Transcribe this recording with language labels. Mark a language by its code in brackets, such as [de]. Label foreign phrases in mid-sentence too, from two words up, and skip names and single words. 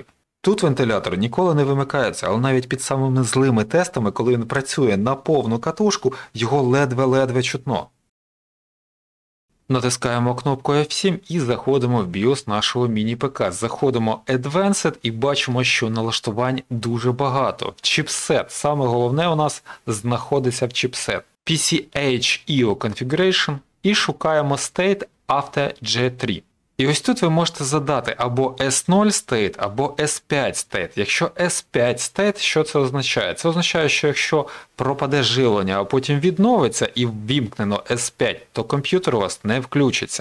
[uk] Тут вентилятор ніколи не вимикається, але навіть під самими злими тестами, коли він працює на повну катушку, його ледве-ледве чутно. Натискаємо кнопку F7 і заходимо в BIOS нашого міні-ПК. Заходимо Advanced і бачимо, що налаштувань дуже багато. Чіпсет. Саме головне у нас знаходиться в чіпсет. PCH-EO Configuration і шукаємо State After G3. І ось тут ви можете задати або S0 State, або S5 State. Якщо S5 State, що це означає? Це означає, що якщо пропаде живлення, а потім відновиться і ввімкнено S5, то комп'ютер у вас не включиться.